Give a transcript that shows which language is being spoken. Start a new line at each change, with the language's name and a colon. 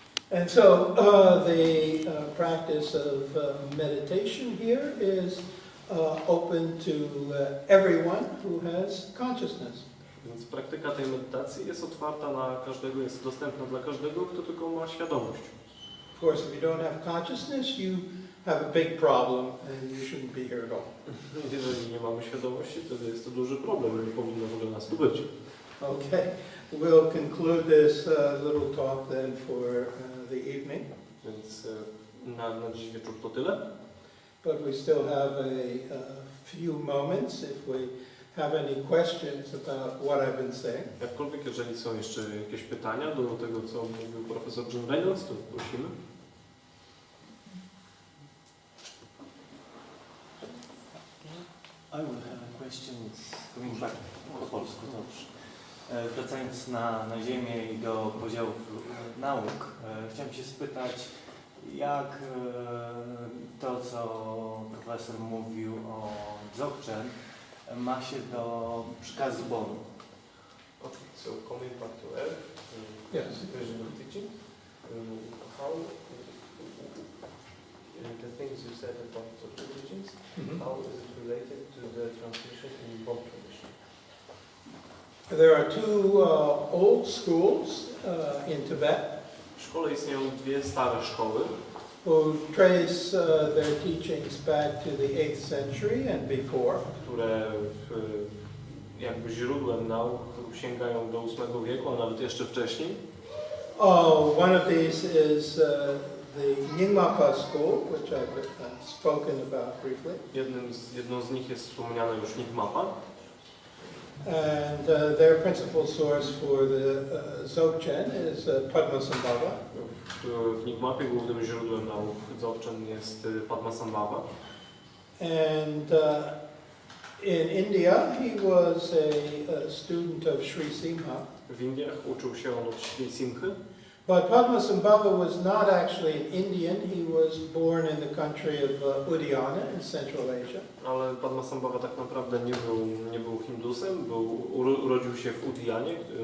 English: And so the practice of meditation here is open to everyone who has consciousness.
Polish: Więc praktyka tej medytacji jest otwarta na każdego, jest dostępna dla każdego, kto tylko ma świadomość.
English: Of course, if you don't have consciousness, you have a big problem and you shouldn't be here at all.
Polish: Jeżeli nie mamy świadomości, to jest to duży problem, nie powinno w ogóle nas tu być.
English: Okay, we'll conclude this little talk then for the evening.
Polish: Więc na dziś wieczór to tyle.
English: But we still have a few moments if we have any questions about what I've been saying.
Polish: Jakkolwiek, jeżeli są jeszcze jakieś pytania do tego, co mówił profesor John Reynolds, to prosimy.
English: I will have a question coming back
Polish: po polsku, dobrze. Wracając na ziemię i do podziałów nauk, chciałem się spytać, jak to, co profesor mówił o Dzogczen, ma się do przekazu Boru.
English: Okay, so coming back to Earth, Yes. vision of teaching, how the things you said about the religions, how is it related to the transmission in Bon tradition? There are two old schools in Tibet
Polish: W szkole istnieją dwie stare szkoły,
English: who trace their teachings back to the 8th century and before.
Polish: które jakby źródłem nauk sięgają do VIII wieku, a nawet jeszcze wcześniej.
English: One of these is the Nyingmapa school, which I've spoken about briefly.
Polish: Jedną z nich jest wspomniana już Nyingmapa.
English: And their principal source for the Dzogczen is Padmasambhava.
Polish: W Nyingmapie głównym źródłem nauk Dzogczen jest Padmasambhava.
English: And in India, he was a student of Sri Simha.
Polish: W Indiach uczył się on od Sri Simchy.
English: But Padmasambhava was not actually an Indian. He was born in the country of Uddiyana in Central Asia.
Polish: Ale Padmasambhava tak naprawdę nie był Hindusem, urodził się w Uddiyanie.